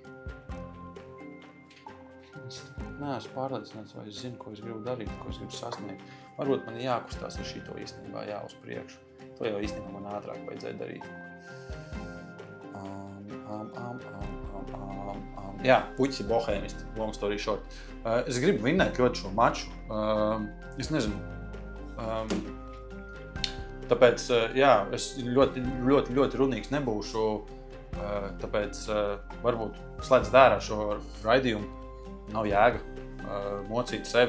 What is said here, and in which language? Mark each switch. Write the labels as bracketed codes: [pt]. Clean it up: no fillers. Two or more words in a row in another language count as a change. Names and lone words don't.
[lv] Es neesmu pārliecināts, vai es zinu, ko es gribu darīt, ko es gribu sasniegt. Varbūt man jākustās ar šito īstenībā, jā, uz priekšu. To jau īstenībā man ātrāk vajadzēja darīt. Jā, puķis ir bohēmisti, [en] long story short. [lv] Es gribu vinnēt ļoti šo maču. Es nezinu. Tāpēc, jā, es ļoti runīgs nebūšu. Tāpēc varbūt slēdz dārā šo raidījumu. Nav jēga mocīt sevi.